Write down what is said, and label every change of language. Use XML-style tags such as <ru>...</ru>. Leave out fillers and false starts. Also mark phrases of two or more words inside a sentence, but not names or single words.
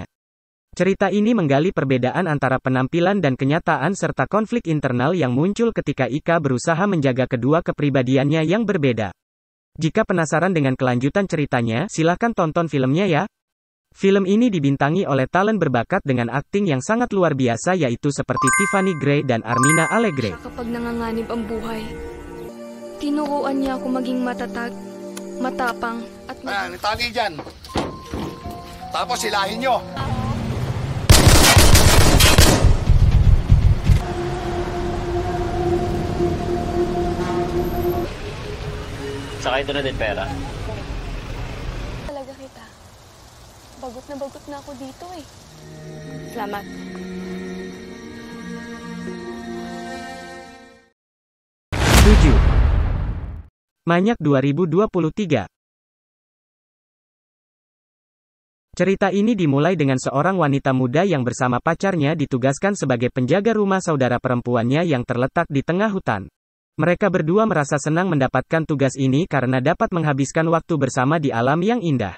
<id>Cerita ini menggali perbedaan antara penampilan dan kenyataan serta konflik internal yang muncul ketika Ika berusaha menjaga kedua kepribadiannya yang berbeda. Jika penasaran dengan kelanjutan ceritanya, silahkan tonton filmnya ya. Film ini dibintangi oleh talent berbakat dengan akting yang sangat luar biasa yaitu seperti Tiffany Gray dan Armina Alegre.</id> <tl>Kapag nanganganib ang buhay, tinuruan niya ako maging matatag, matapang, at Itali dyan. Tapos silahin nyo. Saka ito na din pera. talaga kita. Bagot na ako dito eh. Salamat.</tl> <id>Manyak 2023. Cerita ini dimulai dengan seorang wanita muda yang bersama pacarnya ditugaskan sebagai penjaga rumah saudara perempuannya yang terletak di tengah hutan. Mereka berdua merasa senang mendapatkan tugas ini karena dapat menghabiskan waktu bersama di alam yang indah.</id>